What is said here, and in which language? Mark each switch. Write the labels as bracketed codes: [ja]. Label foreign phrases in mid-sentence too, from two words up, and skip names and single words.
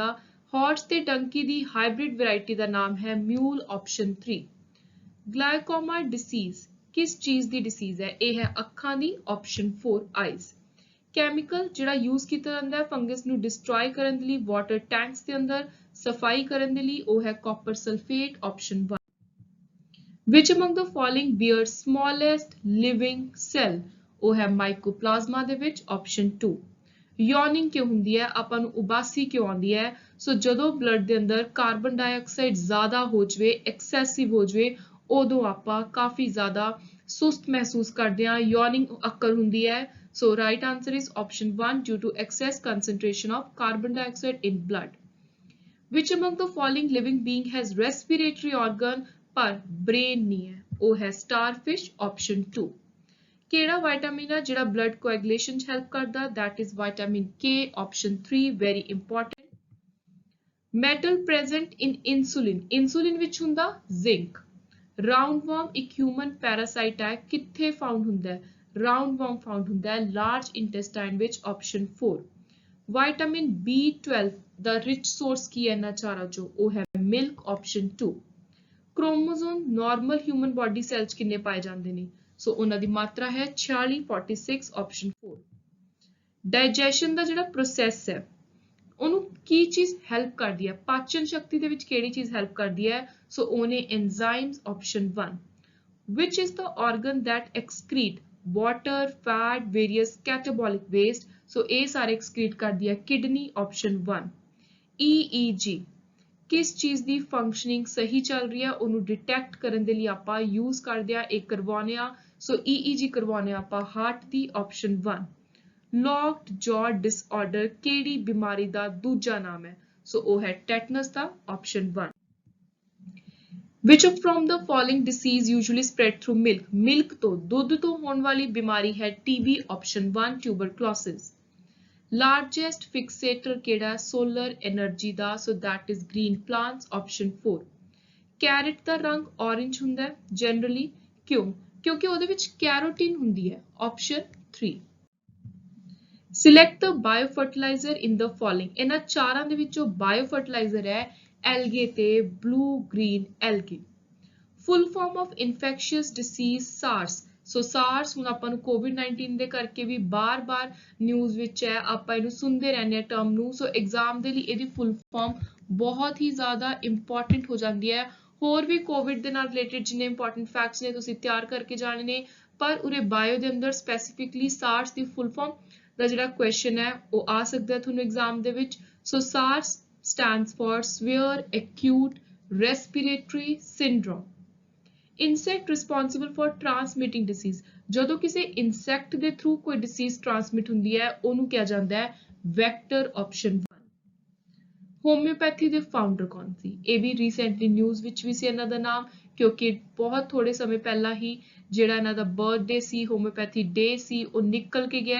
[pa] ਹਾਰਸ ਤੇ ਡੰਕੀ ਦੀ [en] hybrid variety [pa] ਦਾ ਨਾਮ ਹੈ ਮਿਊਲ, ਆਪਸ਼ਨ 3। [en] glaucoma disease [pa] ਕਿਸ ਚੀਜ਼ ਦੀ ਡਿਸੀਜ਼ ਹੈ? ਇਹ ਹੈ ਅੱਖਾਂ ਦੀ, ਆਪਸ਼ਨ 4, ਆਈਜ਼। ਕੈਮੀਕਲ ਜਿਹੜਾ ਯੂਜ਼ ਕੀਤਾ ਜਾਂਦਾ ਹੈ ਫੰਗਸ ਨੂੰ ਡਿਸਟਰੋਏ ਕਰਨ ਦੇ ਲਈ [en] water tanks [pa] ਦੇ ਅੰਦਰ, ਸਫਾਈ ਕਰਨ ਦੇ ਲਈ, ਉਹ ਹੈ [en] copper sulphate, [pa] ਆਪਸ਼ਨ 1। [en] Which among the following bears smallest living cell? [pa] ਉਹ ਹੈ ਮਾਈਕੋਪਲਾਜ਼ਮਾ ਦੇ ਵਿੱਚ, ਆਪਸ਼ਨ 2। ਯੋਨਿੰਗ ਕਿਉਂ ਹੁੰਦੀ ਹੈ? ਆਪਾਂ ਨੂੰ ਉਬਾਸੀ ਕਿਉਂ ਆਉਂਦੀ ਹੈ? ਸੋ ਜਦੋਂ ਬਲੱਡ ਦੇ ਅੰਦਰ [en] carbon dioxide [pa] ਜ਼ਿਆਦਾ ਹੋ ਜਾਵੇ, ਐਕਸੈਸਿਵ ਹੋ ਜਾਵੇ, ਉਦੋਂ ਆਪਾਂ ਕਾਫੀ ਜ਼ਿਆਦਾ ਸੁਸਤ ਮਹਿਸੂਸ ਕਰਦੇ ਹਾਂ, [en] yawning occur [pa] ਹੁੰਦੀ ਹੈ। [en] So right answer is option 1, due to excess concentration of carbon dioxide in blood. Which among the following living being has respiratory organ [hi] पर brain नहीं है? [pa] ਉਹ है [en] starfish, option [pa] 2. ਕਿਹੜਾ ਵਿਟਾਮਿਨ ਹੈ ਜਿਹੜਾ [en] blood coagulation [pa] 'ਚ help ਕਰਦਾ? [en] That is vitamin K, option 3, very important. Metal present in insulin. [pa] Insulin ਵਿੱਚ ਹੁੰਦਾ zinc. Roundworm ਇੱਕ [en] human parasite [pa] ਹੈ, ਕਿੱਥੇ found ਹੁੰਦਾ ਹੈ? Roundworm found ਹੁੰਦਾ ਹੈ [en] large intestine [pa] ਵਿੱਚ, option 4. Vitamin B12 ਦਾ [en] rich source [pa] ਕੀ ਹੈ ਇਹਨਾਂ ਚਾਰਾਂ ਚੋਂ? ਉਹ ਹੈ [en] milk, option [pa] 2. [en] Chromosome normal human body cells [pa] ਕਿੰਨੇ ਪਾਏ ਜਾਂਦੇ ਨੇ? ਸੋ ਉਹਨਾਂ ਦੀ ਮਾਤਰਾ ਹੈ 46, 46, option 4. Digestion ਦਾ ਜਿਹੜਾ process ਹੈ ਉਹਨੂੰ ਕੀ ਚੀਜ਼ ਹੈਲਪ ਕਰਦੀ ਹੈ? ਪਾਚਨ ਸ਼ਕਤੀ ਦੇ ਵਿੱਚ ਕਿਹੜੀ ਚੀਜ਼ ਹੈਲਪ ਕਰਦੀ ਹੈ? ਸੋ ਉਹਨੇ [en] enzymes, option [pa] 1. [en] Which is the organ that excrete water, fat, various catabolic waste? [pa] ਸੋ ਇਹ ਸਾਰੇ excrete ਕਰਦੀ ਹੈ [en] kidney, option [pa] 1. EEG ਕਿਸ ਚੀਜ਼ ਦੀ ਫੰਕਸ਼ਨਿੰਗ ਸਹੀ ਚੱਲ ਰਹੀ ਹੈ ਉਹਨੂੰ ਡਿਟੈਕਟ ਕਰਨ ਦੇ ਲਈ ਆਪਾਂ ਯੂਜ਼ ਕਰਦੇ ਆ, ਇਹ ਕਰਵਾਉਂਦੇ ਆ। ਸੋ EEG ਕਰਵਾਉਂਦੇ ਆ ਆਪਾਂ ਹਾਰਟ ਦੀ, option 1. [en] Locked jaw disorder [pa] ਕਿਹੜੀ ਬਿਮਾਰੀ ਦਾ ਦੂਜਾ ਨਾਮ ਹੈ? ਸੋ ਉਹ ਹੈ tetanus ਦਾ, option 1. [en] Which from the following disease usually spread through milk? [pa] Milk ਤੋਂ, ਦੁੱਧ ਤੋਂ ਹੋਣ ਵਾਲੀ ਬਿਮਾਰੀ ਹੈ TB, option 1, tuberculosis. [en] Largest fixator ਕਿਹੜਾ? solar energy ਦਾ, so that is green plants, option 4. [pa] Carrot ਦਾ ਰੰਗ orange ਹੁੰਦਾ ਹੈ generally, ਕਿਉਂ? ਕਿਉਂਕਿ ਉਹਦੇ ਵਿੱਚ ਕੈਰੋਟਿਨ ਹੁੰਦੀ ਹੈ, option 3. [en] Select the biofertilizer in the following. [pa] ਇਹਨਾਂ ਚਾਰਾਂ ਦੇ ਵਿੱਚੋਂ biofertilizer ਹੈ algae ਤੇ [en] blue green algae. Full form of infectious disease SARS. [pa] ਸੋ SARS ਹੁਣ ਆਪਾਂ ਨੂੰ COVID-19 ਦੇ ਕਰਕੇ ਵੀ ਬਾਰ-ਬਾਰ ਨਿਊਜ਼ ਵਿੱਚ ਹੈ, ਆਪਾਂ ਇਹਨੂੰ ਸੁਣਦੇ ਰਹਿੰਦੇ ਆ ਟਰਮ ਨੂੰ। ਸੋ ਐਗਜ਼ਾਮ ਦੇ ਲਈ ਇਹਦੀ [en] full form [pa] ਬਹੁਤ ਹੀ ਜ਼ਿਆਦਾ ਇੰਪੋਰਟੈਂਟ ਹੋ ਜਾਂਦੀ ਹੈ। ਹੋਰ ਵੀ ਕੋਵਿਡ ਦੇ ਨਾਲ ਰਿਲੇਟਡ ਜਿੰਨੇ [en] important facts [pa] ਨੇ ਤੁਸੀਂ ਤਿਆਰ ਕਰਕੇ ਜਾਣੇ ਨੇ, ਪਰ ਉਰੇ ਬਾਇਓ ਦੇ ਅੰਦਰ ਸਪੈਸੀਫਿਕਲੀ SARS ਦੀ [en] full form [pa] ਦਾ ਜਿਹੜਾ ਕੁਐਸਚਨ ਹੈ ਉਹ ਆ ਸਕਦਾ ਹੈ ਤੁਹਾਨੂੰ ਐਗਜ਼ਾਮ ਦੇ ਵਿੱਚ। [en] ਸੋ SARS stands for Severe Acute Respiratory Syndrome. Insect responsible for transmitting disease. [pa] ਜਦੋਂ ਕਿਸੇ ਇਨਸੈਕਟ ਦੇ ਥਰੂ ਕੋਈ ਡਿਸੀਜ਼ ਟ੍ਰਾਂਸਮਿਟ ਹੁੰਦੀ ਹੈ ਉਹਨੂੰ ਕਿਹਾ ਜਾਂਦਾ ਹੈ ਵੈਕਟਰ, option 1. ਹੋਮਿਓਪੈਥੀ ਦੇ ਫਾਊਂਡਰ ਕੌਣ ਸੀ? ਇਹ ਵੀ ਰੀਸੈਂਟਲੀ ਨਿਊਜ਼ ਵਿੱਚ ਵੀ ਸੀ ਇਹਨਾਂ ਦਾ ਨਾਮ, ਕਿਉਂਕਿ ਬਹੁਤ ਥੋੜੇ ਸਮੇਂ ਪਹਿਲਾਂ ਹੀ ਜਿਹੜਾ ਇਹਨਾਂ ਦਾ ਬਰਥਡੇ ਸੀ, ਹੋਮਿਓਪੈਥੀ ਡੇ ਸੀ, ਉਹ ਨਿਕਲ ਕੇ ਗਿਆ।